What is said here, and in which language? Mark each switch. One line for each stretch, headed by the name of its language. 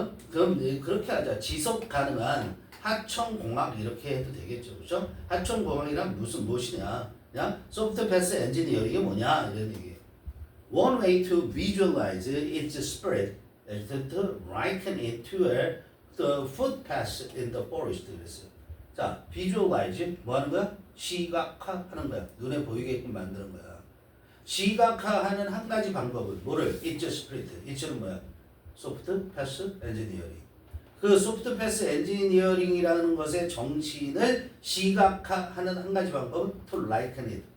Korean: 그럼 그렇게 하자. 지속 가능한 하천공학 이렇게 해도 되겠죠, 그렇죠? 하천공학이란 무엇이냐? 그냥 소프트 패스 엔지니어링이 뭐냐 이런 얘기예요.
English: One way to visualize its spirit is to liken it to the footpath in the forest.
Korean: 그랬어요. 자, visualize 뭐 하는 거야? 시각화하는 거야. 눈에 보이게끔 만드는 거야. 시각화하는 한 가지 방법은 뭐를? It's spirit. It'는 뭐야? 소프트 패스 엔지니어링. 그 소프트 패스 엔지니어링이라는 것의 정신을 시각화하는 한 가지 방법은
English: to liken it.